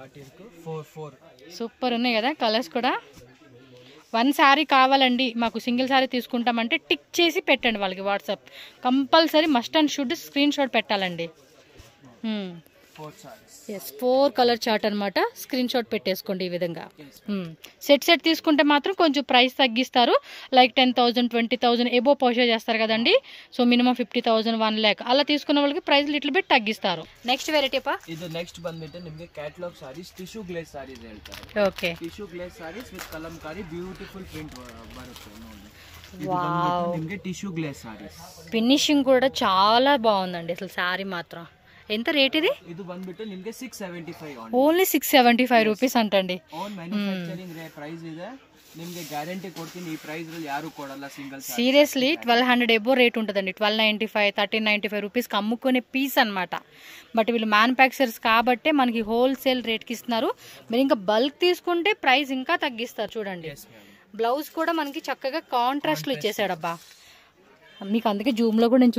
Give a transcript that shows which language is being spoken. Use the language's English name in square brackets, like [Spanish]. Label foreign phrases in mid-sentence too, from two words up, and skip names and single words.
[Telugu] సూపర్ ఉన్నాయి కదా కలర్స్ కూడా 1 శారీ కావాలండి మాకు సింగిల్ శారీ తీసుకుంటామంటే టిక్ చేసి పెట్టండి వాళ్ళకి వాట్సాప్ [English] compulsory must and should screen shot [Telugu] పెట్టాలండి [English] yes 4 colour chart [Telugu] అనమాట [English] screen shot [Telugu] పెట్టేసుకోండి ఈ విధంగా సెట్ తీసుకుంటే మాత్రం కొంచెం ప్రైస్ తగ్గిస్తారు [English] like 10,000 20,000 above purchase [Telugu] చేస్తారు కదండి [English] so minimum 50,000 1 lakh [Telugu] అలా తీసుకున్న వాళ్ళకి [English] price little bit [Telugu] తగ్గిస్తారు [English] next variety [Kannada] ಇದು ನೆಕ್ಸ್ಟ್ ಬಂದ್ಬಿಟ್ಟು ನಿಮಗೆ [English] catalogue sarees tissue glaze sarees [Kannada] ಹೇಳ್ತಾರೆ ಓಕೆ [English] tissue glaze sarees with Kalamkari beautiful print [Kannada] ಬರುತ್ತೆ ನೋಡಿ [English] wow [Kannada] ನಿಮಗೆ [English] tissue glaze sarees [Telugu] ఫినిషింగ్ కూడా చాలా బాగుందండి అసలు సారీ మాత్రం ఎంత రేట్ ఇది [Kannada] ಇದು ಬಂದ್ಬಿಟ್ಟು ನಿಮಗೆ 675 [English] only 675 rupees [Telugu] అంటండి [English] own manufacturing price [Kannada] ಇದೆ ನಿಮಗೆ ಗ್ಯಾರಂಟಿ ಕೊಡ್ತೀನಿ ಈ ಪ್ರೈಸ್ ರಲ್ಲಿ ಯಾರು ಕೊಡಲ್ಲ సింగల్ [English] seriously 1200 above rate [Telugu] ఉంటుందండి 1295 1395 రూపీస్కి అమ్ముకునే పీస్ అనమాట బట్ వీళ్ళు మ్యానుఫ్యాక్చరర్స్ కాబట్టే మనకి [English] wholesale rateకి [Telugu] ఇస్తున్నారు మీరు ఇంకా బల్క్ తీసుకుంటే ప్రైస్ ఇంకా తగ్గిస్తారు చూడండి బ్లౌజ్ కూడా మనకి చక్కగా కాంట్రాస్ట్లో ఇచ్చేసాడబ్బా మీకు అందుకే జూమ్లో కూడా నేను